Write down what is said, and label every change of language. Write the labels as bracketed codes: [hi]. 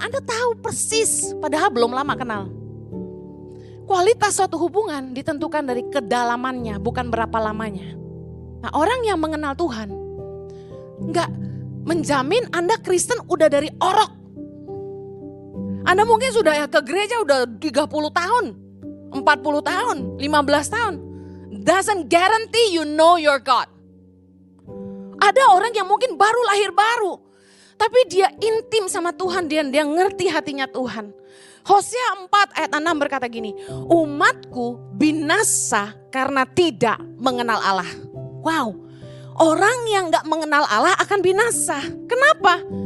[id] Anda tahu persis, padahal belum lama kenal. Kualitas suatu hubungan ditentukan dari kedalamannya, bukan berapa lamanya. Nah, orang yang mengenal Tuhan nggak menjamin Anda Kristen udah dari orok. Anda mungkin sudah ke gereja udah 30 tahun, 40 tahun, 15 tahun. [en] Doesn't guarantee you know your God. [id] Ada orang yang mungkin baru lahir baru, tapi dia intim sama Tuhan, dia ngerti hatinya Tuhan. Hosea 4 ayat 6 berkata gini, umatku binasa karena tidak mengenal Allah. Wow, orang yang gak mengenal Allah akan binasa. Kenapa?